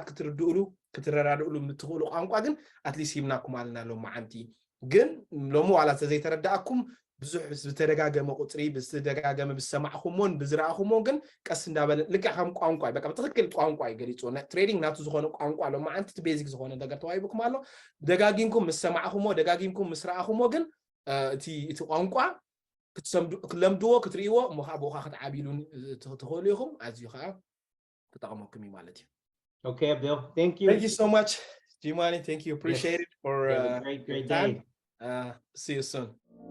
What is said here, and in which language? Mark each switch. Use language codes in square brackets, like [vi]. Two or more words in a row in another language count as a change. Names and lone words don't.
[ti] ክትርድኡሉ ክትረዳድኡሉ ምትኽእሉ ቋንቋ ግን አትሊስት ይብናኩም አልና ሎ ማዓንቲ ግን ሎሙ ዋላ ተዘይተረዳእኩም ብዙሕ ዝተደጋገመ ቁጽሪ ብዝተደጋገመ ብሰማዕኹሞን ብዝራእኹሞን ግን ቀስ እንዳበለ ልክ ከም ቋንቋ በቃ በትክክል ቋንቋ ይገልጾና ትሬዲንግ ናቱ ዝኾነ ቋንቋ ሎ ማዓንቲ ቤዚክ ዝኾነ ነገር ተዋይብኩም ኣሎ ደጋጊምኩም ምስሰማዕኹሞ ደጋጊምኩም ምስራእኹሞ ግን እቲ ቋንቋ ክትለምድዎ ክትርእይዎ ሞኻ ቦኻ ክትዓቢሉን ትኽእሉ ኢኹም ኣዝዩ ከዓ ተጠቕመኩም ማለት እዩ [en] Okay, Abiel, thank you so much Jimani, thank you, appreciate it for great day. see you soon.